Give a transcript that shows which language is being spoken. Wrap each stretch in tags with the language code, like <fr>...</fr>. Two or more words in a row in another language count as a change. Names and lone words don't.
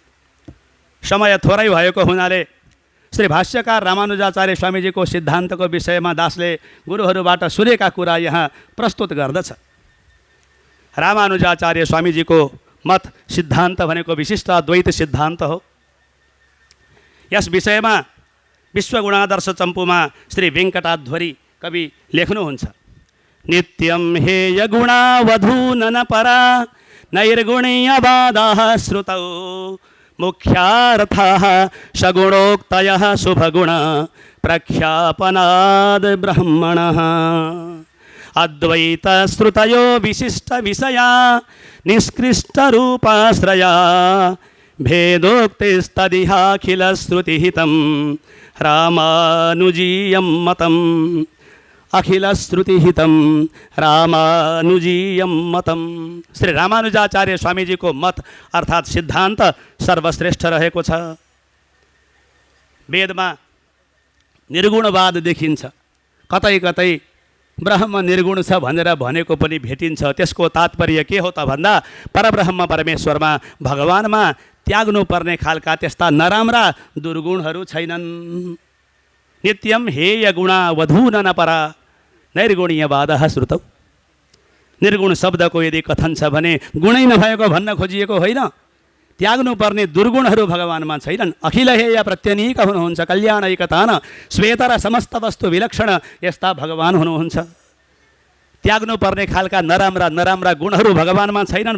<ne>समय थोरै भएको हुनाले श्री भाष्यकार रामानुजाचार्य स्वामीजीको सिद्धान्तको विषयमा दासले गुरुहरूबाट सुनेका कुरा यहाँ प्रस्तुत गर्दछ। रामानुजाचार्य स्वामीजीको मत सिद्धान्त भनेको विशिष्ट अद्वैत सिद्धान्त हो। यस विषयमा विश्वगुणादर्श चम्पूमा श्री वेङ्कटाध्वरी कवि लेख्नुहुन्छ,</ne> <sa>नित्यं हेय गुणावधूनन परा नैर्गुणीयवादाः श्रुतौ मुख्यार्थाः सगुणोक्तयः शुभगुण प्रख्यापनाद् ब्रह्मणः अद्वैत श्रुतयो विशिष्ट विषया निष्कृष्ट रूपाश्रया भेदोक्तिस्तदिहाखिल श्रुतिहितं रामानुजीयं मतम् अखिल श्रुतिहितं रामानुजीयं मतम्।</sa> <ne>श्री रामानुजाचार्य स्वामीजीको मत अर्थात् सिद्धान्त सर्वश्रेष्ठ रहेको छ। वेदमा निर्गुणवाद देखिन्छ, कतै कतै ब्रह्म निर्गुण छ भनेर भनेको पनि भेटिन्छ। त्यसको तात्पर्य के हो त भन्दा परब्रह्म परमेश्वरमा, भगवानमा त्याग्नुपर्ने खालका त्यस्ता नराम्रा दुर्गुणहरू छैनन्।</ne> <sa>नित्यम हेय गुणा वधूनन परा नैर्गुणीयवादः श्रुतौ।</sa> <ne>निर्गुण शब्दको यदि कथन छ भने गुणै नभएको भन्न खोजिएको होइन, त्याग्नुपर्ने दुर्गुणहरू भगवानमा छैनन्।</ne> <sa>अखिल हेय प्रत्यनीक</sa> <ne>हुनुहुन्छ,</ne> <sa>कल्याणैकतान श्वेतर समस्त वस्तु विलक्षण</sa> <ne>यस्ता भगवान हुनुहुन्छ। त्याग्नुपर्ने खालका नराम्रा गुणहरू भगवानमा छैनन्।</ne>